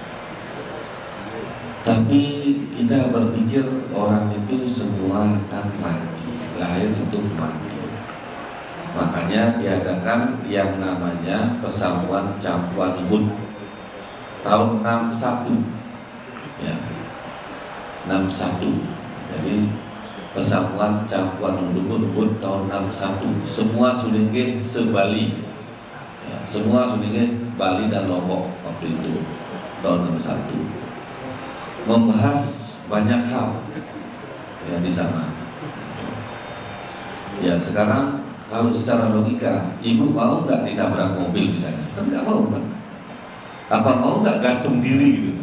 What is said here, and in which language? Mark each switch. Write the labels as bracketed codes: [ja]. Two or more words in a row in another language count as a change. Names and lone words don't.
[id] Tapi kita berpikir orang itu semua akan mati, lahir untuk mati. Makanya diadakan yang namanya Pesamuan Campuan Ubud tahun 61, ya, 61. Jadi Pesamuan Campuan Ubud tahun 61. Semua Sulingge se-Bali, ya, semua Sulingge Bali dan Lombok waktu itu tahun 61 membahas banyak hal yang di sana. Ya, sekarang kalau secara logika, ibu mau nggak ditabrak mobil misalnya? Kan nggak mau kan? Apa mau nggak gantung diri gitu?